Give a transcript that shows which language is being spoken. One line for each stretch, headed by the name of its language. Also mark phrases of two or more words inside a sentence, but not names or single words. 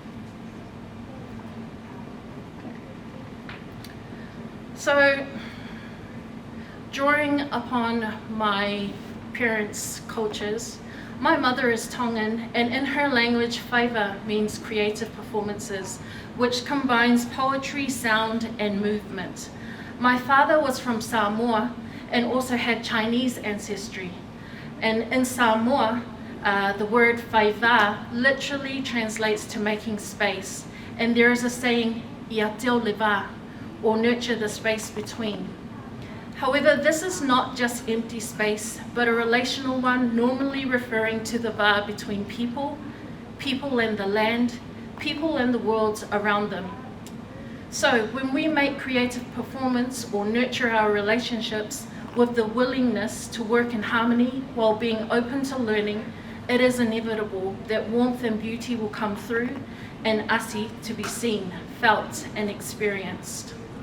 English: So, drawing upon my parents' cultures, my mother is Tongan, and in her language, whaiva means creative performances, which combines poetry, sound, and movement. My father was from Samoa and also had Chinese ancestry. And in Samoa, the word whaiva literally translates to making space. And there is a saying,
Samoan: ia teo lewa,
English: or nurture the space between. However, this is not just empty space, but a relational one, normally referring to the va between people, people and the land, people and the worlds around them. So when we make creative performance or nurture our relationships with the willingness to work in harmony while being open to learning, it is inevitable that warmth and beauty will come through and asi to be seen, felt and experienced.